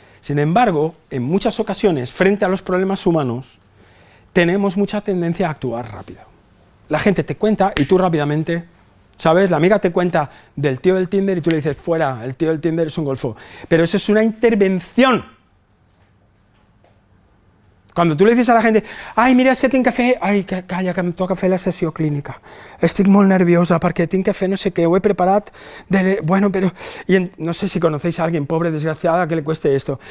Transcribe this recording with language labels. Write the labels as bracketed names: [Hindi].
[Spanish] Sin embargo, en muchas ocasiones, frente a los problemas humanos, tenemos mucha tendencia a actuar rápido. La gente te cuenta y tú rápidamente, ¿sabes? La amiga te cuenta del tío del Tinder y tú le dices, fuera, el tío del Tinder es un golfo. Pero eso es una intervención. Cuando tú le dices a la gente, [Catalan] ai, mira, és que tinc que fer... Ai, calla, que em toca fer la sessió clínica. Estic molt nerviosa perquè tinc que fer no sé què, ho he preparat... [Spanish] Bueno, pero... no sé si conocéis a alguien pobre, desgraciada, que le cueste esto.